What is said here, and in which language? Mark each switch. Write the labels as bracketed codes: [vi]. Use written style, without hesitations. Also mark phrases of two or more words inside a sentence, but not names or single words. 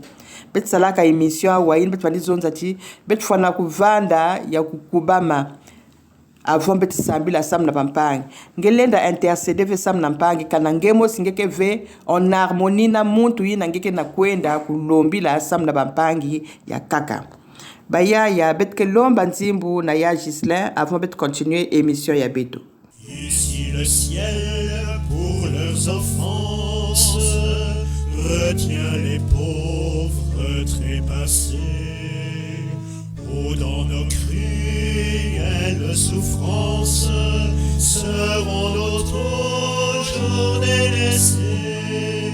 [ktu] Bet salaka emission wa in bet fani zonza ti bet fana kuvanda ya kukubama avant bet sambila sam na pampangi ngelenda interceder ve sam na mpangi kana ngemo singeke ve [fr] en harmonie [ktu] na muntu ina ngeke na kwenda kulombila sam na pampangi ya kaka baya ya bet ke lomba nzimbu na ya Gislin avant bet continuer émission ya beto. [fr] Ici le ciel pour leurs offenses retient les pauvres trépassés. Oh, dans nos cruelles souffrances seront notre jour délaissés.